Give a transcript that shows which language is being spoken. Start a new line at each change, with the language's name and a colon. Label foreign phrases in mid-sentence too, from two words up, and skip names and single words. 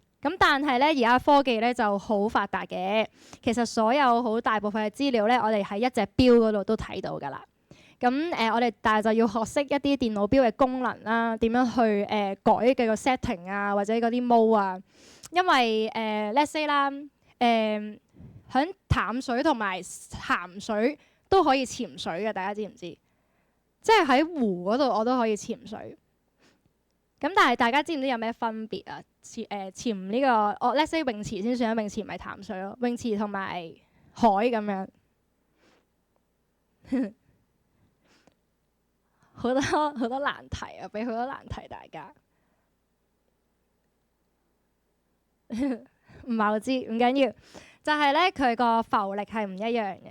Cantonese: 咁但係咧而家科技咧就好發達嘅，其實所有好大部分嘅資料咧，我哋喺一隻錶嗰度都睇到㗎啦。咁我哋但係就要學識一啲電腦錶嘅功能啦，點樣去改嘅個 setting 啊，或者嗰啲 mode 啊。因為
English: let's say
Cantonese: 啦，喺淡水同埋鹹水都可以潛水嘅，大家知唔知？即係喺湖嗰度我都可以潛水，咁但係大家知唔知有咩分別啊？潛呢個
English: let's say
Cantonese: 泳池先算啦，泳池唔係淡水咯，泳池同埋海咁樣，好多難題啊，俾好多難題大家，唔係好知，唔緊要，就係咧佢個浮力係唔一樣嘅。